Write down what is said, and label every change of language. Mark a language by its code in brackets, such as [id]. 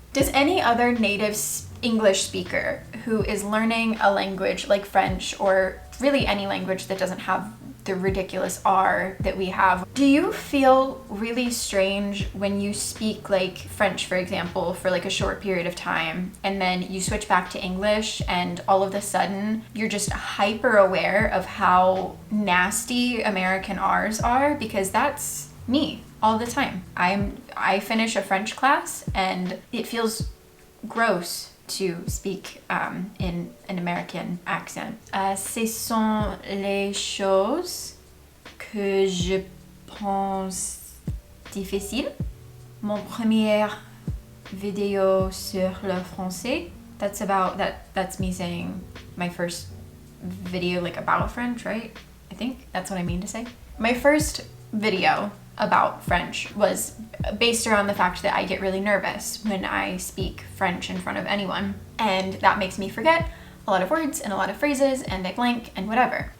[en] Does any other native English speaker who is learning a language like French, or really any language that doesn't have the ridiculous R that we have, do you feel really strange when you speak like French, for example, for like a short period of time, and then you switch back to English and all of a sudden you're just hyper aware of how nasty American R's are? Because that's me all the time. I finish a French class and it feels gross to speak in an American accent. [fr] Ce sont les choses que je pense difficiles. Mon première vidéo sur le français. [en] That's me saying my first video like about French, right? I think that's what I mean to say. My first video about French was based around the fact that I get really nervous when I speak French in front of anyone, and that makes me forget a lot of words and a lot of phrases, and I blank and whatever.